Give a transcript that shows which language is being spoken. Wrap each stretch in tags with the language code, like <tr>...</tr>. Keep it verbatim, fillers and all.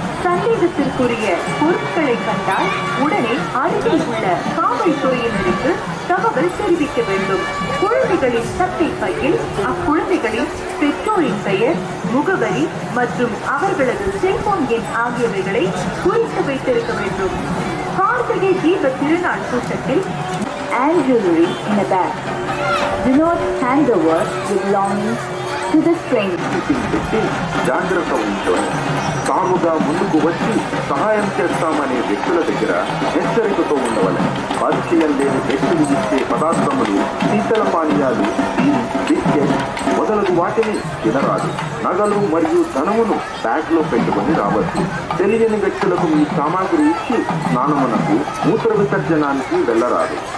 <ta>சந்தேகத்திற்குரிய பொருட்களை கண்டால் உடனே அருகில் உள்ள காவல்துறையினருக்கு தகவல் தெரிவிக்க வேண்டும். குழந்தைகளின் சட்டை பையில் அக்குழந்தைகளின் பெற்றோரின் பெயர், முகவரி மற்றும் அவர்களது செல்போன் எண் ஆகியவைகளை குறித்து வைத்திருக்க வேண்டும். கார்த்திகை தீப திருநாள் கூட்டத்தில்</ta> <en>and jewelry in a bag. Do not hand over your belongings to the stranger.</en> <te>జాగ్రత్త వహించండి. తాముగా ముందుకు వచ్చి సహాయం చేస్తామనే వ్యక్తుల దగ్గర హెచ్చరికతో ఉండవలె. పరిచయం లేని వ్యక్తులు ఇచ్చే పదార్థములు, శీతల పానీయాలు, బిస్కెట్ మొదలగు వాటిని తినరాదు. నగలు మరియు ధనమును బ్యాగ్లో పెట్టుకొని రావచ్చు. తెలియని వ్యక్తులకు మీ సామాగ్రి ఇచ్చి స్నానమునకు, మూత్ర విసర్జనానికి వెళ్ళరాదు.</te>